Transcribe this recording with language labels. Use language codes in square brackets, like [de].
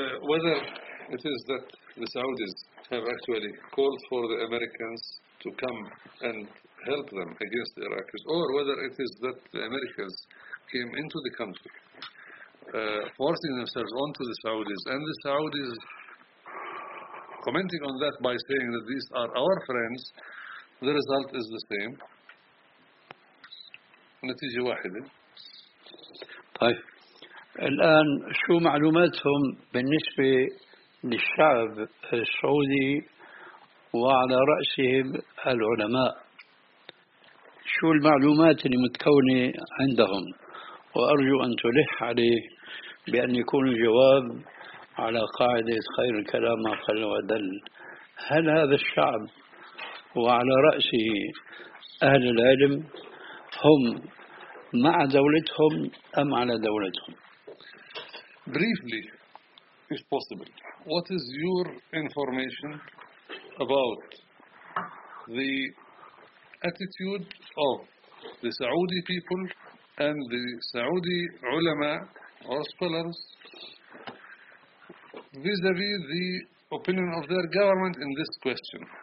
[en] Whether it is that the Saudis have actually called for the Americans to come and help them against the Iraqis, or whether it is that the Americans came into the country, forcing themselves onto the Saudis, and the Saudis commenting on that by saying that these are our friends, the result is the same. [ar] نتيجة واحدة. طيب. الآن شو معلوماتهم بالنسبة للشعب السعودي وعلى رأسهم العلماء؟ شو المعلومات اللي متكونة عندهم؟ وأرجو أن تلح عليه بأن يكون الجواب على قاعدة خير الكلام ما قل ودل. هل هذا الشعب وعلى رأسه أهل العلم هم مع دولتهم أم على دولتهم؟ [en] Briefly, if possible, what is your information about the attitude of the Saudi people and the Saudi ulama or scholars vis-a-vis the opinion of their government in this question?